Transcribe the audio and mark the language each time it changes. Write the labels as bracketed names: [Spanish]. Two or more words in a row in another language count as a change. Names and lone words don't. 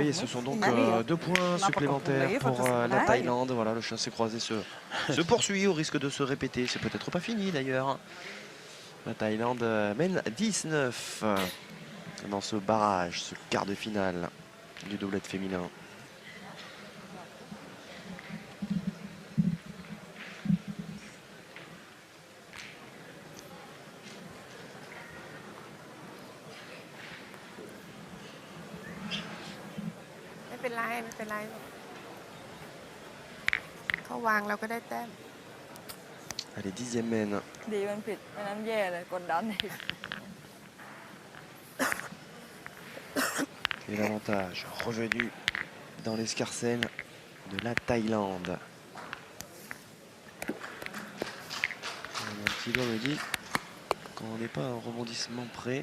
[French] Et ce sont donc 2 points supplémentaires pour la Thaïlande. Voilà, le chassé-croisé se poursuit au risque de se répéter. C'est peut-être pas fini d'ailleurs. La Thaïlande mène 19 dans ce barrage, ce quart de finale du doublette féminin. [Thai] ไม่เป็นไรไม่เป็นไรเขาวางเราก็ได้แต้ม [French] Allez, 10e mène. [Thai] ดีมันผิดไม่นั้นแย่เลยกดดันอีก [French] Et l'avantage revenu dans l'escarcelle de la Thaïlande. Un petit doigt me dit qu'on n'est pas un rebondissement près.